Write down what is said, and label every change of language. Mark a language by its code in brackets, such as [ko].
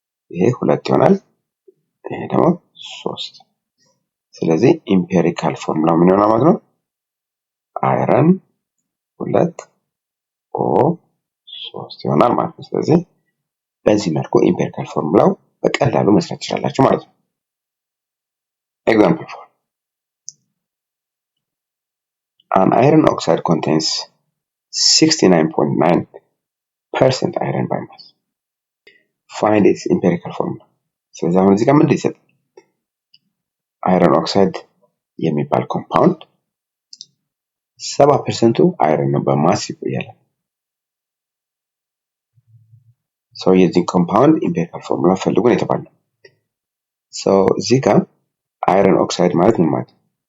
[am] ይሄ 2 ይሆናል። ይሄ ደግሞ 3። ስለዚህ ኢምፔሪካል ፎርሙላው ምን ይሆናል ማለት ነው? አይረን 2 ኦ 3 ይሆናል ማለት ነው። ስለዚህ በዚህ መልኩ ኢምፔሪካል ፎርሙላው በቀላሉ መስራት ትችላላችሁ ማለት ነው። [en] Example 4. An iron oxide contains 69.9% iron by mass. Find its empirical formula. [am] ስለዚህ አሁን እዚህ ጋር ምን ይሰጥ? አይረን ኦክሳይድ የሚባል ኮምፓውንድ 70% አይረን ነው በማስ ይቆያል። ሶ የዚህ ኮምፓውንድ ኢምፔሪካል ፎርሙላ ፈልጉ ነው የተባለው። ሶ እዚህ ጋር አይረን ኦክሳይድ ማለት ምን ማለት ነው?